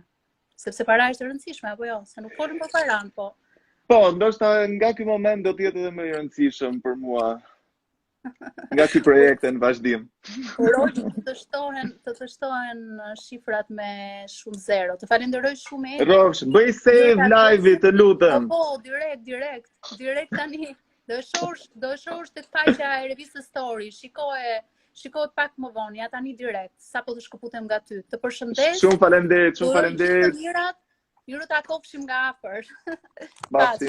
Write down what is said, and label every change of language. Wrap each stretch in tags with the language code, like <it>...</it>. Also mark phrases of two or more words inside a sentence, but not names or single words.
<sq>Sepse para është e rëndësishme, apo jo? Se nuk folëm për paran, po. Po, ndoshta nga ky moment do të jetë edhe më i rëndësishëm për mua. Nga ky projekt në vazhdim. Uroj që të shtohen shifrat me shumë zero. Të falenderoj shumë e. Rofsh, bëj</sq> <en>save live-it,</en> <sq>të lutem. Po, direkt tani. Do shohësh tek faqja e revistës Story. Shikohet pak më vonë, ja tani direkt, sapo të shkëputem nga ty. Të përshëndes. Shumë faleminderit. Ju takofshim nga afër.</sq>